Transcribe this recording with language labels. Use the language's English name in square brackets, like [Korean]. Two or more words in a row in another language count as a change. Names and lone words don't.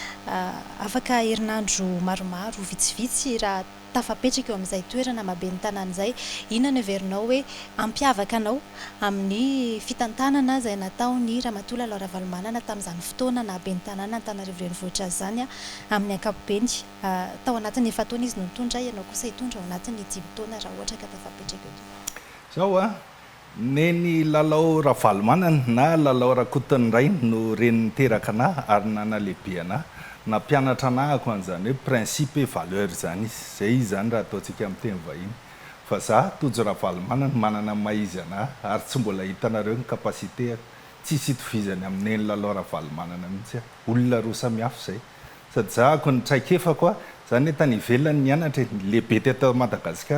[Malagasy] afaka herinandro maromaro vitsivitsy raha tafapetraka eo amin'izay toerana mabe ny tanàna izay inona ny heverinao hoe ampiavaka anao amin'ny fitantanana izay nataony Ramatoa Lalao Ravalomanana tamin'izany fotoana na be ny tanàna Antananarivo renivohitra zany amin'ny ankapobeny tao anatin'ny efa taona izy no nitondra ianao kosa hitondra ao anatin'ny 10 taona raha ohatra ka tafapetraka eo zao neny Lalao Ravalomanana na Lalao Rakotonindray no reny niteraka ana ary nanalehibe ana na mpianatra anahako an'izany hoe [French] principe et valeur [Malagasy] zany izy zay izy zany raha ataontsika amin'ny teny vahiny fa za Tojo Ravalomanana manana maizy ana ary tsy mbola hitanareo ny capacité tsisy hitovizany amin'eny Lalao Ravalomanana mihitsy olona roa samihafa zay sady za ako ny traikefako zany hoe tany ivelany nianatra lehibe teto